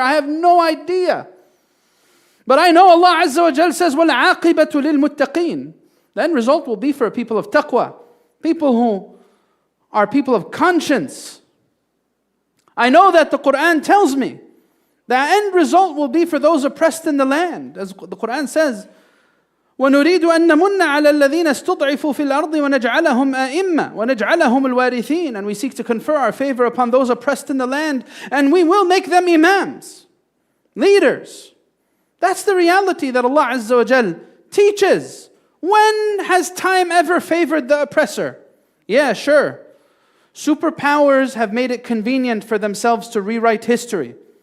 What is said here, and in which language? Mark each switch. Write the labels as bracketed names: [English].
[English] I have no idea. But I know Allah Azza wa Jal says, [Arabic] وَالْعَاقِبَةُ لِلْمُتَّقِينَ. [English] The end result will be for people of taqwa, people who are people of conscience. I know that the Quran tells me the end result will be for those oppressed in the land. As the Quran says, [Arabic] وَنُرِيدُ أَن نَمُنَّ عَلَى الَّذِينَ اسْتُضْعِفُوا فِي الْأَرْضِ وَنَجْعَلَهُمْ أَئِمَّةً وَنَجْعَلَهُمُ الْوَارِثِينَ. [English] And we seek to confer our favor upon those oppressed in the land, and we will make them imams, leaders. That's the reality that Allah Azza wa Jal teaches. When has time ever favored the oppressor? Yeah, sure. Superpowers have made it convenient for themselves to rewrite history.